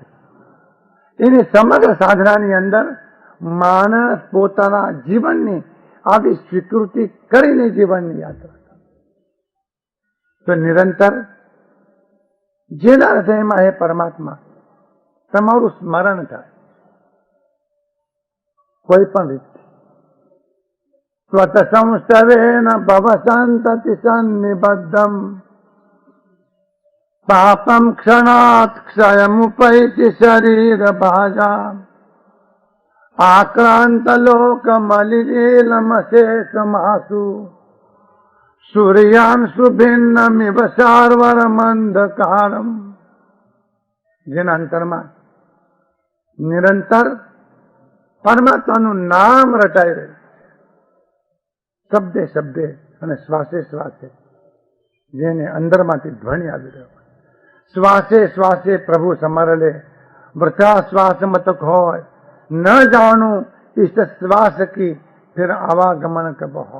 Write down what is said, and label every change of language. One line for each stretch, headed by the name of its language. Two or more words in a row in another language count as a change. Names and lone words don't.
Gujarati: એની સમગ્ર સાધનાની અંદર માણસ પોતાના જીવનની આવી સ્વીકૃતિ કરીને જીવનની યાત્રા કરે તો નિરંતર જેના હૃદયમાં હે પરમાત્મા તમારું સ્મરણ થાય કોઈ પણ રીતે.
Sanskrit: स्वत संस्तवेन भव संतति सन्निबद्धम पापम क्षणात् क्षयमुपैति शरीर भाजा आक्रांत लोक मलिनीलमशेषमासु सूर्यांशु भिन्नमिव सार्वरमंधकारम।
Gujarati: જેના અંતરમાં નિરંતર પરમાત્માનું નામ રટાઈ રહ્યું, શબ્દે શબ્દે અને
Hindi: श्वासे श्वासे प्रभु समरले वृथा श्वास मतक होय, न जाणुं इस श्वास की फिर आवागमन कब होय.